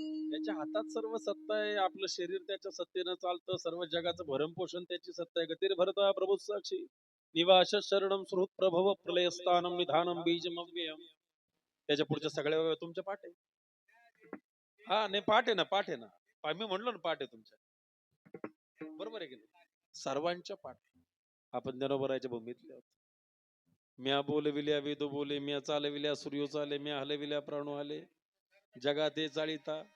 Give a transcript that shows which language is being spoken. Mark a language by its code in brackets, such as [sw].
[mr] त्याच्या हातात सर्व सत्ता आहे. आपलं शरीर त्याच्या सत्तेनं चालतं. सर्व जगाचं भरण पोषण त्याची सत्ता आहे. [sa] गतीर भरता प्रभू साक्षी निवास शरणम सुहृत प्रभव प्रलयस्थानम निधानम बीजम अव्ययम. [mr] त्याच्या पुढच्या सगळ्या वेळा तुमच्या पाठ आहे. हा नाही, पाठ आहे ना, पाठ आहे ना. मी म्हणलो ना पाठ आहे तुमच्या, बरोबर आहे की नाही? सर्वांच्या पाठ आहे. आपण ज्ञानोबराच्या भूमीतले आहोत. म्या बोलविल्या वेद बोले, म्या चालविल्या सूर्यो चाले, म्या हलविल्या प्राणो आले, जगा ते चाळीता.